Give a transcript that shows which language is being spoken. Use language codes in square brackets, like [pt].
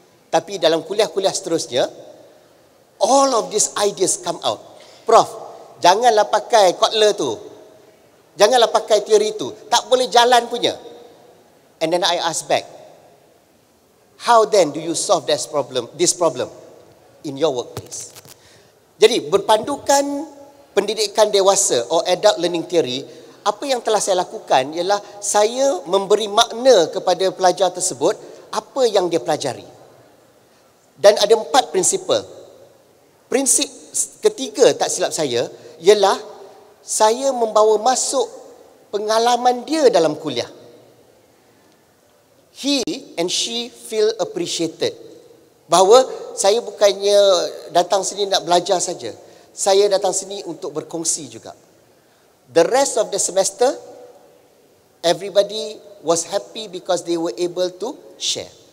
[ms] Tapi dalam kuliah-kuliah seterusnya, [en] all of these ideas come out. [ms] Prof, janganlah pakai Kotler tu. Janganlah pakai teori tu. Tak boleh jalan punya. [en] And then I ask back, how then do you solve this problem in your workplace? [ms] Jadi berpandukan pendidikan dewasa [en] or adult learning theory, [ms] apa yang telah saya lakukan ialah saya memberi makna kepada pelajar tersebut apa yang dia pelajari. Dan ada 4 prinsipal. Prinsip ketiga, tak silap saya, ialah saya membawa masuk pengalaman dia dalam kuliah. [en] He and she feel appreciated. [ms] Bahawa saya bukannya datang sini nak belajar saja. Saya datang sini untuk berkongsi juga. [en] The rest of the semester, everybody was happy because they were able to share.